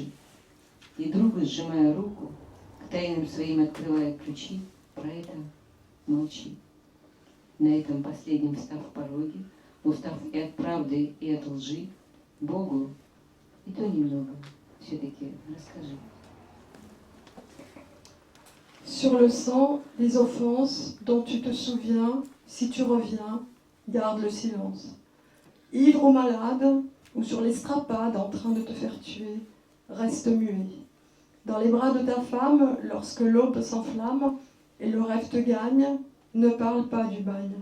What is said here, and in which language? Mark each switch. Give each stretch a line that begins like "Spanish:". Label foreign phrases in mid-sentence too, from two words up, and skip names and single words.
Russian: И другу, сжимая руку, к тайнам своим открывая ключи, про это молчи. На этом последнем став в пороге, устав и от правды, и от лжи, Богу, и то немного, все-таки расскажи.
French: Sur le sang, les offenses dont tu te souviens, si tu reviens, garde le silence. Ivre ou malade, ou sur l'estrapade en train de te faire tuer, reste muet. Dans les bras de ta femme, lorsque l'aube s'enflamme et le rêve te gagne, ne parle pas du bagne.